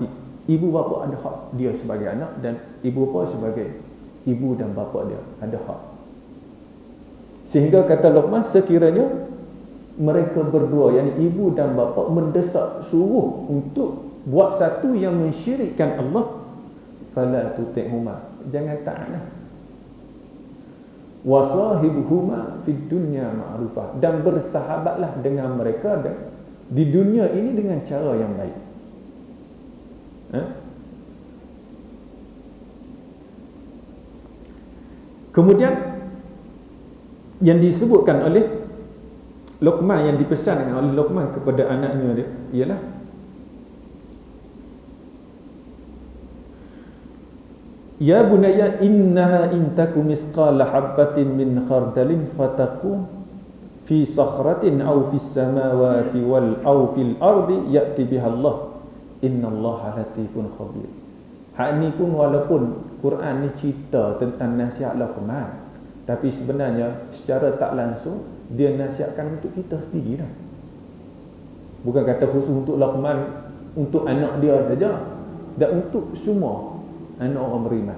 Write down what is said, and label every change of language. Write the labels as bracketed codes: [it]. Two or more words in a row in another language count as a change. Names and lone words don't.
[ms] Ibu bapa ada hak dia sebagai anak, dan ibu bapa sebagai ibu dan bapa dia ada hak. Sehingga kata Luqman, sekiranya mereka berdua, yakni ibu dan bapa, mendesak, suruh untuk buat satu yang mensyirikkan Allah, [ar] فلا تطعهما, [ms] jangan taatlah. [ar] وصاحبهما في الدنيا معروفا, [ms] dan bersahabatlah dengan mereka di dunia ini dengan cara yang baik. Kemudian yang disebutkan oleh Luqman, yang dipesankan oleh Luqman kepada anaknya dia, ialah [ar] يا بني إنها إن تك مثقال حبة من خردل فتكن في صخرة أو في السماوات وال أو في الأرض يأت بها الله إن الله لطيف خبير. [ms] Hak ni pun walaupun Quran ni cerita tentang nasihat Luqman, tapi sebenarnya secara tak langsung dia nasihatkan untuk kita sendiri dah. Bukan kata khusus untuk Luqman, untuk anak dia saja, dan untuk semua anak orang beriman.